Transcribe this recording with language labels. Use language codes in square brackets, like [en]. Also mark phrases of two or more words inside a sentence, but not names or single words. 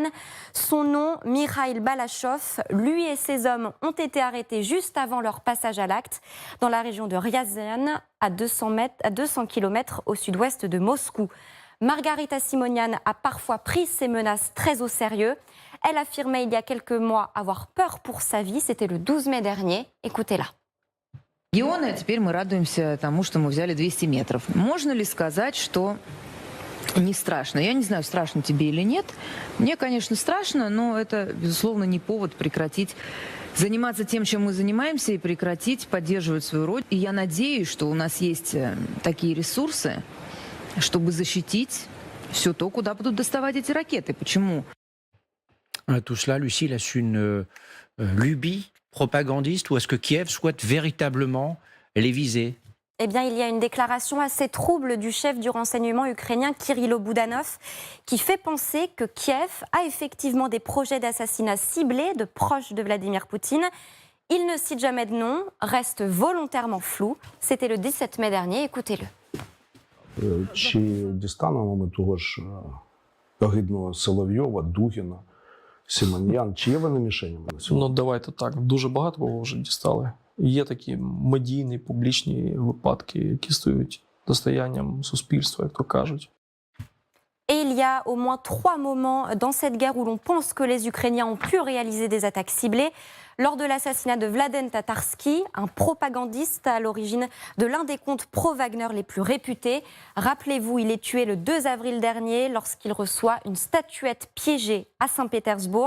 [fr] Son nom, Mikhail Balachov. Lui et ses hommes ont été arrêtés juste avant leur passage à l'acte dans la région de Ryazan, à 200 km au sud-ouest de Moscou. Margarita Simonian a parfois pris ces menaces très au sérieux. Elle affirmait il y a quelques mois avoir peur pour sa vie. C'était le 12 mai dernier. Écoutez-la. [ru] Теперь мы радуемся тому, что мы взяли 200 метров. Можно ли сказать, что не страшно? Я не знаю, страшно тебе или нет. Мне, конечно, страшно, но это, безусловно, не повод прекратить заниматься тем, чем мы занимаемся, и прекратить поддерживать свою роль. И я надеюсь, что у нас есть такие ресурсы, чтобы защитить все то, куда будут доставать эти ракеты. Почему? [fr] Tout cela, Lucille, est-ce une lubie propagandiste ou est-ce que Kiev souhaite véritablement les viser? Eh bien, il y a une déclaration assez trouble du chef du renseignement ukrainien, Kirilo Boudanov, qui fait penser que Kiev a effectivement des projets d'assassinat ciblés de proches de Vladimir Poutine. Il ne cite jamais de nom, reste volontairement flou. C'était le 17 mai dernier, écoutez-le. [uk] Чи дістанемо ми того ж огидного Соловйова, Дугіна, Симоньян? Чи є вони мішенями на сьогодні? Ну, давайте так. Дуже багато кого вже дістали. Є такі медійні, публічні випадки, які стають достоянням суспільства, як то кажуть. [fr] Et il y a au moins 3 moments dans cette guerre où l'on pense que les Ukrainiens ont pu réaliser des attaques ciblées. Lors de l'assassinat de Vladen Tatarsky, un propagandiste à l'origine de l'un des comptes pro-Wagner les plus réputés. Rappelez-vous, il est tué le 2 avril dernier lorsqu'il reçoit une statuette piégée à Saint-Pétersbourg.